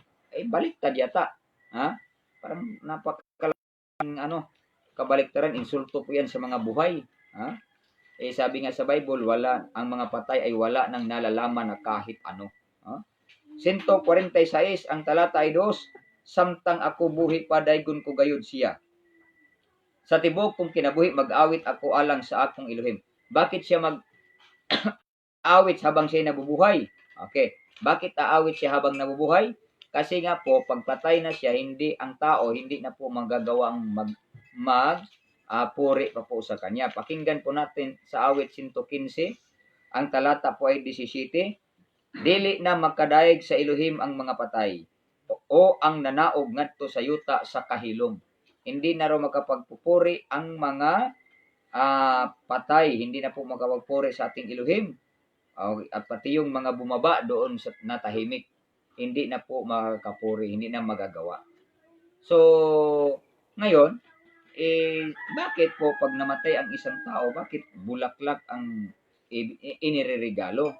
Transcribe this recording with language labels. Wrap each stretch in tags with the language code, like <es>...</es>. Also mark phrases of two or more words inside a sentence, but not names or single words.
<tl>Baliktad yata. Ha? Parang napakalang kabaliktaran, insulto po yan sa mga buhay. Ha? Sabi nga sa Bible, ang mga patay ay wala nang nalalaman na kahit ano. Ha? 146 ang talata ay 2,</tl> <ceb>samtang ako buhi pa daygon ko gayud siya. Sa tibok kong kinabuhi mag-awit ako alang sa akong Elohim.</ceb> <tl>Bakit siya mag-awit habang siya nabubuhay? Okay. Bakit aawit siya habang nabubuhay? Kasi nga po, pagpatay na siya, ang tao hindi na po magagawang puri pa po sa kanya. Pakinggan po natin sa awit 115, ang talata po ay 17.</tl> <ceb>Dili na makadaig sa Elohim ang mga patay, o ang nanaog ngadto sa yuta sa kahilom.</ceb> <tl>Hindi na raw makapagpupuri ang mga patay, hindi na po makapagpuri sa ating Elohim. At pati yung mga bumaba doon sa natahimik, hindi na po makakapuri, hindi na magagawa. So, ngayon, bakit po pag namatay ang isang tao, bakit bulaklak ang inireregalo?</tl>